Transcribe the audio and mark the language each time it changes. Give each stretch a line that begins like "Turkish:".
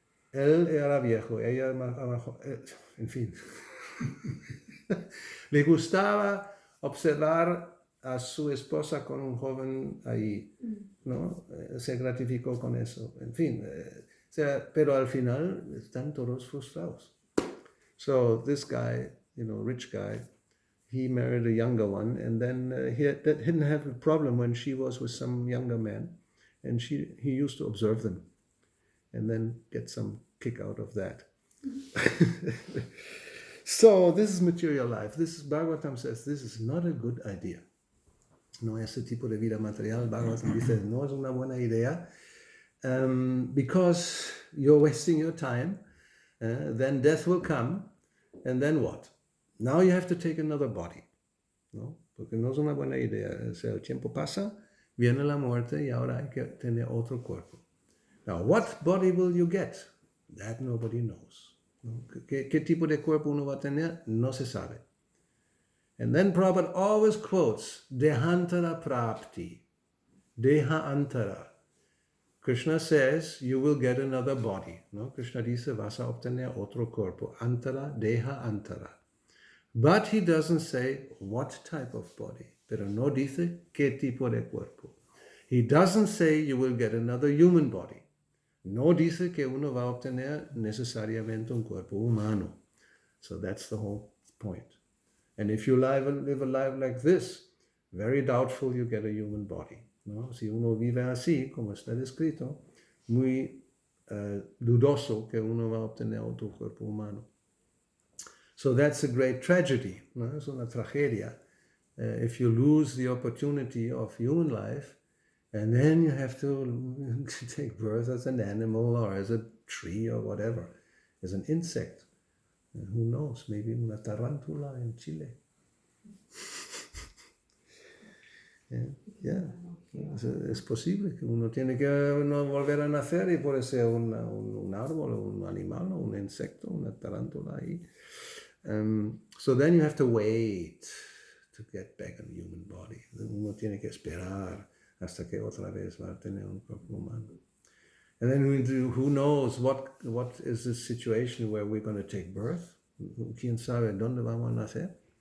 Spanish: Él era viejo, ella en fin. Le gustaba observar a su esposa con un joven ahí, ¿no? Se gratificó con eso, en fin. O sea, pero al final están todos frustrados.
English: So this guy, rich guy, he married a younger one, and then he didn't have a problem when she was with some younger man, and he used to observe them, and then get some kick out of that. So this is material life. Bhagavatam says this is not a good idea.
Spanish: No, ese tipo de vida material, Bhagavatam dice, no es una buena idea,
English: because you're wasting your time. Then death will come, and then what? Now you have to take another body, ¿no?
Spanish: Porque no es una buena idea. O sea, el tiempo pasa, viene la muerte, y ahora hay que tener otro cuerpo.
English: Now, what body will you get? That nobody knows, ¿no?
Spanish: ¿Qué tipo de cuerpo uno va a tener? No se sabe.
English: And then Prabhupada always quotes, Dehantara Prapti, Deha Antara. Krishna says, you will get another body, ¿no?
Spanish: Krishna dice, vas a obtener otro cuerpo.
Sanskrit: Antara, Deha Antara.
English: But he doesn't say what type of body.
Spanish: Pero no dice qué tipo de cuerpo.
English: He doesn't say you will get another human body.
Spanish: No dice que uno va a obtener necesariamente un cuerpo humano.
English: So that's the whole point. And if you live a life like this, very doubtful you get a human body, ¿no?
Spanish: Si uno vive así, como está descrito, muy dudoso que uno va a obtener otro cuerpo humano.
English: So that's a great tragedy, ¿no?
Spanish: Es una tragedia.
English: If you lose the opportunity of human life, and then you have to take birth as an animal or as a tree or whatever, as an insect. And who knows, maybe
Spanish: una tarántula
English: in Chile. Yeah.
Spanish: Es posible que uno tiene que volver a nacer y puede ser un árbol, un animal, un insecto, una tarántula ahí.
English: So then you have to wait to get back a human body.
Spanish: Uno tiene que esperar hasta que otra vez va a tener un cuerpo humano.
English: And then who knows what is the situation where we're going to take birth?
Spanish: ¿Quién sabe dónde vamos a nacer?